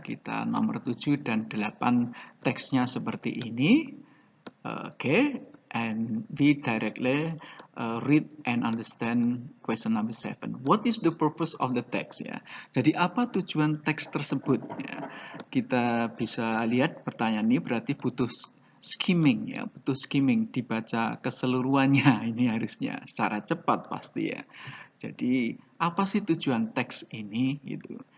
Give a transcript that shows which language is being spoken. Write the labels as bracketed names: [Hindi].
[Indonesian] Kita nomor 7 dan 8 teksnya seperti ini. [English] Okay, and we directly read and understand question number 7. What is the purpose of the text ya? [Indonesian] Jadi apa tujuan teks tersebut ya? Kita bisa lihat pertanyaan ini berarti butuh skimming ya, butuh skimming, dibaca keseluruhannya ini harusnya secara cepat pasti ya. Jadi apa sih tujuan teks ini gitu.